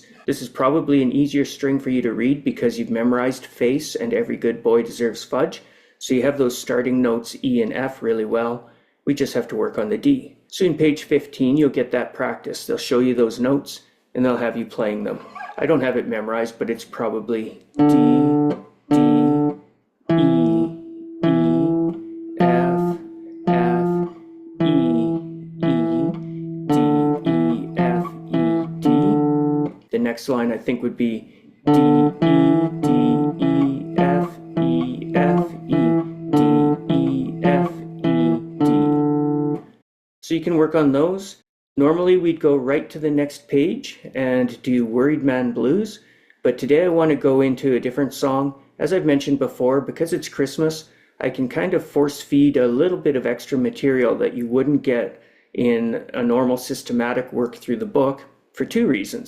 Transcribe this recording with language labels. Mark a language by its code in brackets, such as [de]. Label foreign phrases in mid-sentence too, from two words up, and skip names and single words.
[en] This is probably an easier string for you to read because you've memorized face and every good boy deserves fudge. So you have those starting notes E and F really well. We just have to work on the D. So in page 15, you'll get that practice. They'll show you those notes and they'll have you playing them. I don't have it memorized, but it's probably D, D, E, E, F, F, E, E, D, E, F, E, D. The next line I think would be D, E, D, E, F, E, F, E, D, E, F, E, D. So you can work on those. Normally we'd go right to the next page and do Worried Man Blues, but today I want to go into a different song. As I've mentioned before, because it's Christmas, I can kind of force feed a little bit of extra material that you wouldn't get in a normal systematic work through the book for two reasons.